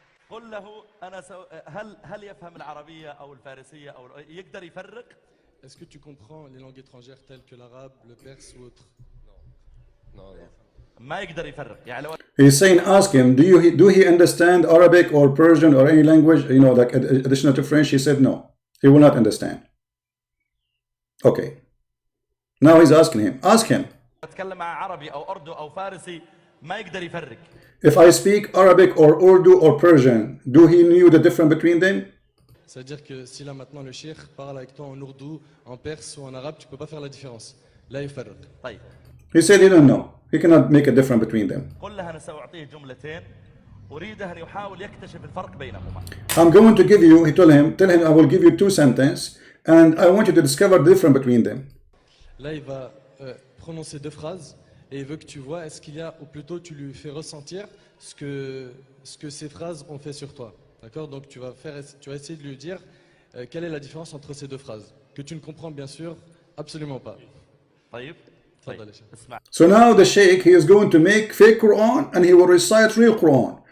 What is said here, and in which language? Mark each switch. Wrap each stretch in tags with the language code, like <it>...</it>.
<ar>قل له أنا هل يفهم العربية أو الفارسية أو يقدر يفرق؟</ar> <fr>Est-ce que tu comprends les langues étrangères telles que l'arabe, le perse ou autre? Non.</fr> <ar>ما يقدر يفرق. يعني لو</ar> <en>He's saying, ask him, do he understand Arabic or Persian or any language, like additional to French? He said no. He will not understand. Okay. Now he's asking him. Ask him.</en> <ar>أتكلم مع عربي أو أردو أو فارسي ما يقدر يفرق.</ar> <en>If I speak Arabic or Urdu or Persian, do he knew the difference between them?</en> <fr>C'est-à-dire que si là maintenant le cheikh parle avec toi en ourdou, en perse ou en arabe, tu peux pas faire la différence.</fr> <ar>Là يفرق. طيب.</ar> <en>He said he don't know. He cannot make a difference between them.</en> <ar>قل له أنا سأعطيه جملتين أريده أن يحاول يكتشف الفرق بينهما.</ar> <en>I'm going to give you, tell him I will give you two sentences and I want you to discover the difference between them.</en> <fr>Là il va prononcer deux phrases et il veut que tu vois est-ce qu'il y a, ou plutôt tu lui fais ressentir ce que ces phrases ont fait sur toi. D'accord? Donc tu vas essayer de lui dire quelle est la différence entre ces deux phrases que tu ne comprends bien sûr absolument pas.</fr> <ar>طيب.</ar> <en>So now the sheikh, he is going to make fake Quran and he will recite real Quran.</en>